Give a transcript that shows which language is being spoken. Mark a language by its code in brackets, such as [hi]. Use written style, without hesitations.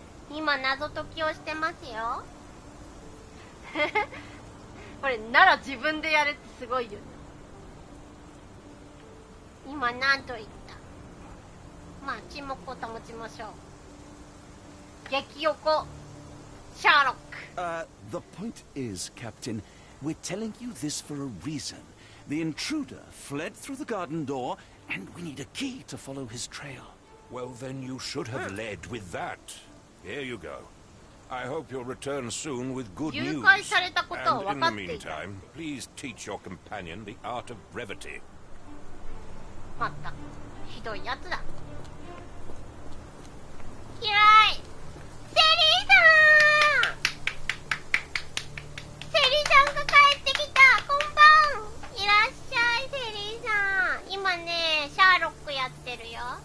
[ja] 今謎解きをしてますよ。これなら自分でやるってすごいよね。今何と言った。まあ沈黙を保ちましょう。激横シャーロック。 [en] The point is, Captain, we're telling you this for a reason. The intruder fled through the garden door, and we need a key to follow his trail. Well, then you should have led with that. Here you go. I hope you'll return soon with good news. And in the meantime, please teach your companion the art of brevity. [ja] まったひどいやつだ。嫌い。セリーさん。セリーさんが帰ってきた。こんばん。いらっしゃいセリーさん。今ねシャーロックやってるよ。